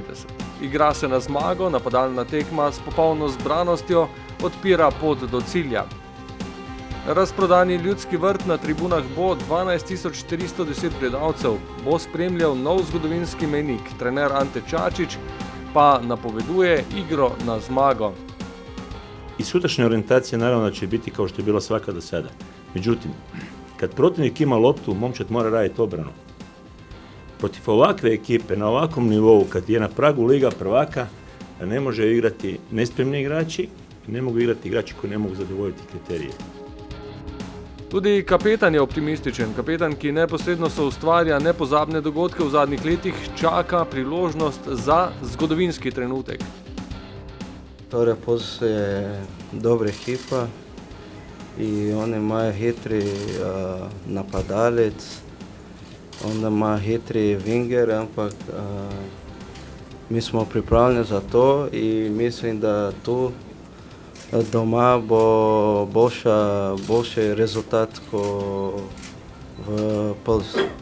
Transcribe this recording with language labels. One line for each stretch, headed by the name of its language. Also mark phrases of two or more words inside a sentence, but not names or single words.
Slovenian: Igra se na zmago, napadalna tekma s popolno zbranostjo odpira pot do cilja. Razprodani Ljudski vrt na tribunah bo 12.410 gledalcev, bo spremljal nov zgodovinski mejnik. Trener Ante Čačić pa napoveduje igro na zmago.
Croatian: I sutrašnja orijentacija naravno da će biti kao što je bila svaka do sada. Međutim, kad protivnik ima loptu, momčad mora raditi obranu. Protiv ovakve ekipe na ovakvom nivou, kad je na pragu Liga prvaka, ne može igrati nespremni igrači, ne mogu igrati igrači koji ne mogu zadovoljiti kriterije.
Slovenian: Tudi kapetan je optimističen. Kapetan, ki neposredno soustvarja nepozabne dogodke v zadnjih letih, čaka priložnost za zgodovinski trenutek. Torej, Poz je dobra ekipa i oni imajo hitri napadalec, onda ima hitri winger, ampak mi smo pripravljeni za to i mislim da tu doma bo boljši rezultat kot v Polsku.